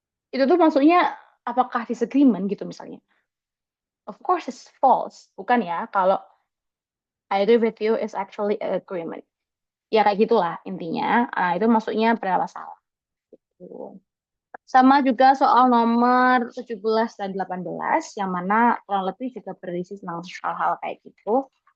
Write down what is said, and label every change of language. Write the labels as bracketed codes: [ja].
[id] Itu tuh maksudnya apakah disagreement gitu misalnya. [en] Of course it's false, [id] bukan ya? [en] Kalau I agree with you is actually agreement. [id] Ya kayak gitulah intinya. Nah, itu maksudnya benar salah. Gitu. Sama juga soal nomor 17 dan 18 yang mana kurang lebih juga berisi tentang hal-hal kayak gitu.